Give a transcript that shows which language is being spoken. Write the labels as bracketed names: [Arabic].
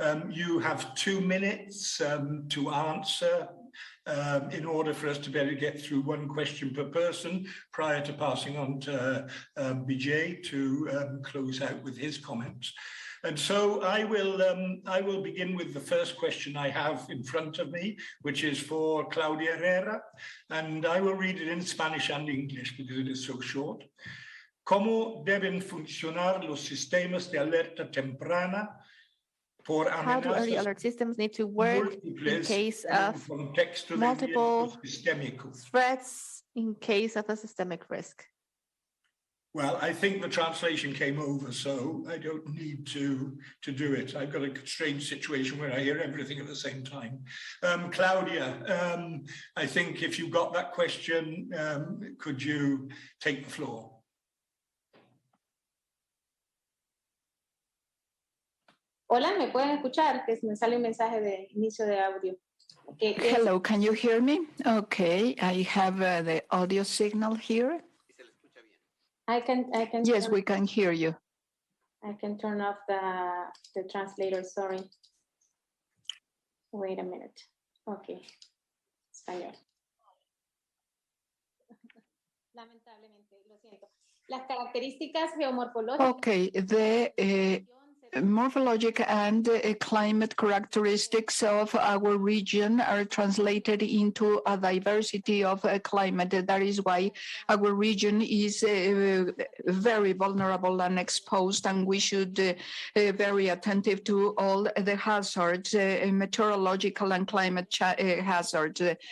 [English] You have 2 minutes to answer in order for us to be able to get through one question per person prior to passing on to Vijay to close out with his comments. And so I will begin with the first question I have in front of me, which is for Claudia Herrera, and I will read it in Spanish and English because it is so short. [Spanish] ¿Cómo deben funcionar los sistemas de alerta temprana? [English] How do early alert systems need to work in case of multiple threats in case of a systemic risk? Well, I think the translation came over, so I don't need to do it. I've got a strange situation where I hear everything at the same time. Claudia, I think if you got that question, could you take the floor? [Spanish] Hola, ¿me pueden escuchar? Que me sale un mensaje de inicio de audio. [English] Okay. Hello, can you hear me? Okay, I have the audio signal here. I can. Yes, we can hear you. I can turn off the translator, sorry. Wait a minute. Okay. Español. [Spanish] Lamentablemente, lo siento. Las características geomorfológicas. [English] Okay, the morphologic and climate characteristics of our region are translated into a diversity of climate. That is why our region is very vulnerable and exposed, and we should be very attentive to all the hazards, meteorological and climate hazards.